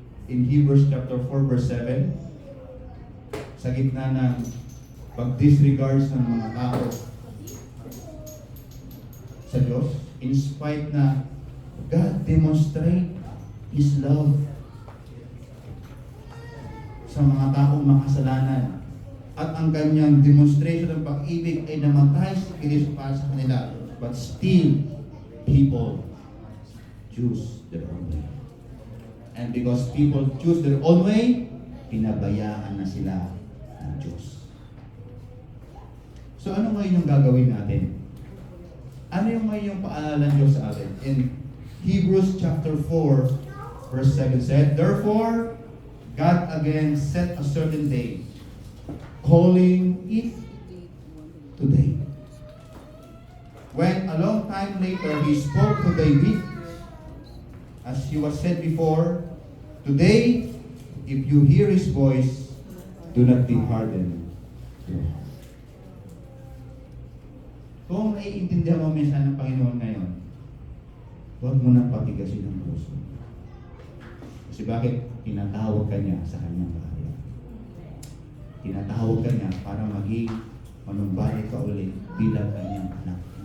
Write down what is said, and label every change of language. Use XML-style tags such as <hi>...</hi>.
<en>In Hebrews chapter 4 verse 7,</en> <tl>sa gitna ng pag-disregards ng mga tao sa Diyos, in spite na</tl> <en>God demonstrate His love</en> <tl>sa mga taong makasalanan at ang kanyang demonstration ng pag-ibig ay namatay sa Kristo para sa kanila,</tl> <en>but still people choose their own way. And because people choose their own way,</en> <tl>pinabayaan na sila ng Diyos. So ano ngayon yung gagawin natin? Ano yung ngayon yung paalala ng Diyos sa atin?</tl> <en>In Hebrews chapter 4, verse 7 said, therefore, God again set a certain day, calling it today. When a long time later, He spoke to David, as He was said before, today, if you hear His voice, do not be hardened.</en> <tl>Kung naiintindihan mo minsan ng Panginoon ngayon, huwag mo nang patigasin ang puso. Kasi bakit? Tinatawag ka niya sa kanyang kaharian. Tinatawag ka niya para maging manumbalik ka ulit bilang kanyang anak.</tl>